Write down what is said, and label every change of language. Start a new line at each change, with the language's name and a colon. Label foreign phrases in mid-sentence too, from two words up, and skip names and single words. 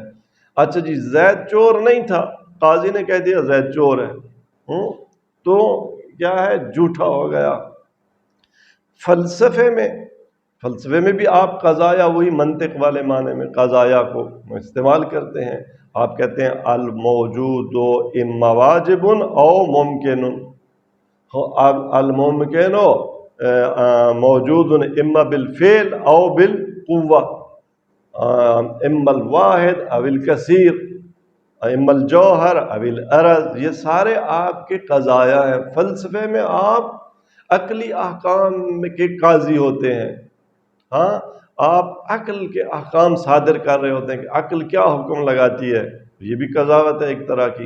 Urdu: اچھا جی، زید چور نہیں تھا، قاضی نے کہہ دیا زید چور ہے، تو کیا ہے؟ جھوٹا ہو گیا۔ فلسفے میں بھی آپ قضایا، وہی منطق والے معنی میں قضایا کو استعمال کرتے ہیں۔ آپ کہتے ہیں
Arabic: الموجود اما واجب او ممکن، الممکن موجود اما بالفعل او بالقوہ، اما الواحد او الکثیر، اما الجوہر او العرض۔
Urdu: یہ سارے آپ کے قضایا ہیں۔ فلسفے میں آپ عقلی احکام کے قاضی ہوتے ہیں، ہاں، آپ عقل کے احکام صادر کر رہے ہوتے ہیں کہ عقل کیا حکم لگاتی ہے، یہ بھی قضاوت ہے ایک طرح کی۔